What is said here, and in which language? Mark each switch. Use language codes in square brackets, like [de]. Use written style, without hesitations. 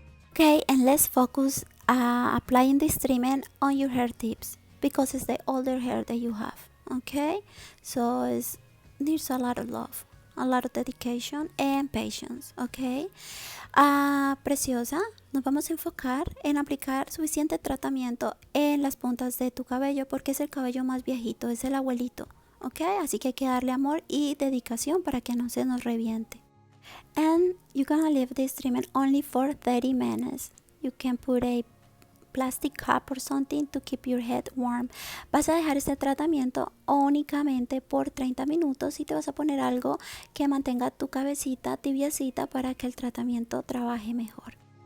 [en] Okay, and let's focus applying this treatment on your hair tips because it's the older hair that you have. Okay, so it needs a lot of love, a lot of dedication and patience. [es] Okay, preciosa, nos vamos a enfocar en aplicar suficiente tratamiento en las puntas de tu cabello porque es el cabello más viejito, es el abuelito. Okay, así que hay que darle amor y dedicación para que no se nos reviente. [en] And you're gonna leave this treatment only for 30 minutes. You can put a plastic cup or something to keep your head warm. [es] Vas a dejar este tratamiento únicamente por 30 minutos y te vas a poner algo que mantenga tu cabecita tibiecita para que el tratamiento trabaje mejor.